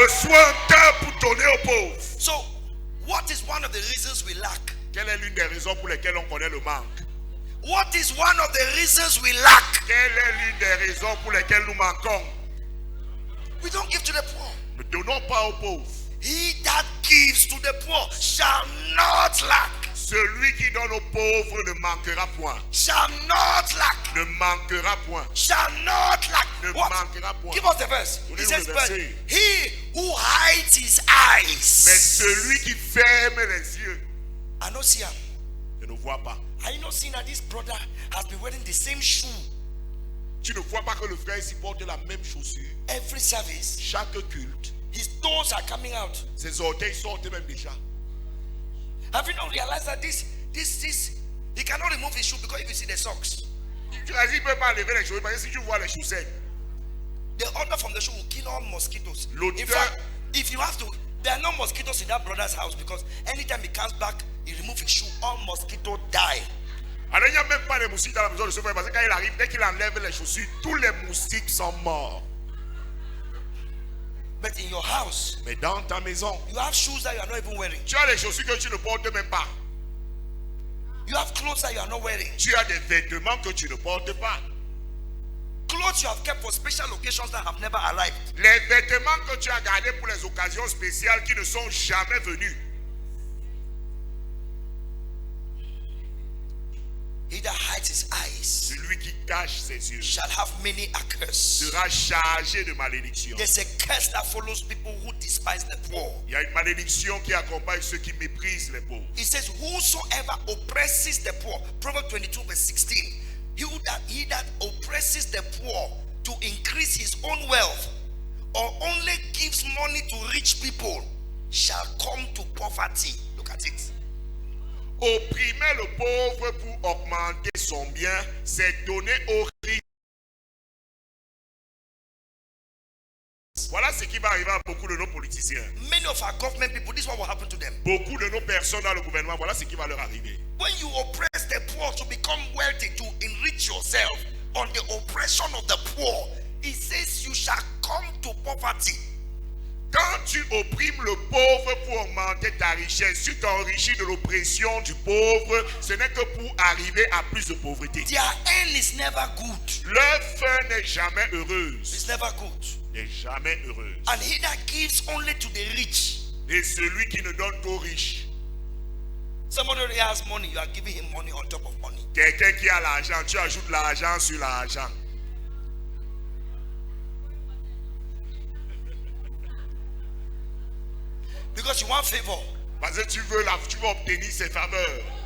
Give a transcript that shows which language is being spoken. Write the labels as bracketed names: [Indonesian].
[French] Reçois un cœur pour donner aux pauvres. [English] So, what is of the reasons we lack? [French] Quelle est l'une des raisons pour lesquelles on connaît le manque? [English] What is one of the reasons we lack? [French] Quelle est l'une des raisons pour lesquelles nous manquons? [English] We don't give to the poor. [French] Ne donnons pas aux pauvres. [English] He that gives to the poor shall not lack. [French] Celui qui donne aux pauvres ne manquera point. [English] Shall not lack. [French] Ne manquera point. [English] Shall not lack. [French] Ne [English] What? [French] manquera point. [English] Give us the verse. He [French] Donnez-nous [English] says, [French] le [English] but [French] verset. [English] he who hides his [French] Mais [English] eyes [French] celui qui ferme les yeux [English] I don't see him. [French] ne voit pas. [English] Are you not seeing that this brother has been wearing the same shoe [French] Tu ne vois pas que le frère ici porte la même chaussure. [English] every service? [French] Chaque culte, [English] His toes are coming out. [French] ses orteils sortent même déjà. [English] Have you not realized that this, he cannot remove his shoe because if you see the socks, [French] Tu as dit, il ne peut pas enlever les chaussures parce que si tu vois les chaussettes, [English] the odor from the shoe will kill all mosquitoes. [French] L'odeur- [English] In fact, if you have to, there are no mosquitoes in that brother's house because anytime he comes back, he removes his shoe, all mosquitoes die. [French] alors il n'y a même pas de moustiques dans la maison de ce frère parce que quand il arrive, dès qu'il enlève les chaussures, tous les moustiques sont morts. [English] But in your house, [French] Mais dans ta maison, [English] you have shoes that you are not even wearing. [French] tu as des chaussures que tu ne portes même pas. [English] You have clothes that you are not wearing. [French] Tu as des vêtements que tu ne portes pas. [English] Clothes you have kept for special occasions that have never arrived. [French] Les vêtements que tu as gardés pour les occasions spéciales qui ne sont jamais venues. [English] He that hides his eyes [French] Celui qui cache ses yeux [English] shall have many a curse. [French] sera chargé de malédiction. [English] There's a curse that follows people who despise the poor. [French] Il y a une malédiction qui accompagne ceux qui méprisent les pauvres. [English] It says, whosoever oppresses the poor, Proverbs 22 verse 16, he that oppresses the poor to increase his own wealth, or only gives money to rich people, shall come to poverty. Look at it. [French] Opprimer le pauvre pour augmenter son bien, c'est donner aux riches. Voilà ce qui va arriver à beaucoup de nos politiciens. [English] Many of our government people, this is what will happen to them. [French] Beaucoup de nos personnes dans le gouvernement, voilà ce qui va leur arriver. [English] When you oppress the poor to become wealthy, to enrich yourself on the oppression of the poor, it says you shall come to poverty. [French] Quand tu opprimes le pauvre pour augmenter ta richesse, tu t'enrichis de l'oppression du pauvre, ce n'est que pour arriver à plus de pauvreté. [English] Their end is never good. [French] Leur fin n'est jamais heureuse. [English] It's never good. [French] N'est jamais heureuse. [English] And he that gives only to the rich. [French] Et celui qui ne donne qu'aux riches. [English] Somebody already has money, you are giving him money on top of money. [French] Quelqu'un qui a l'argent, tu ajoutes l'argent sur l'argent. [English] Because you want favor. [French] Parce que tu veux obtenir ses faveurs.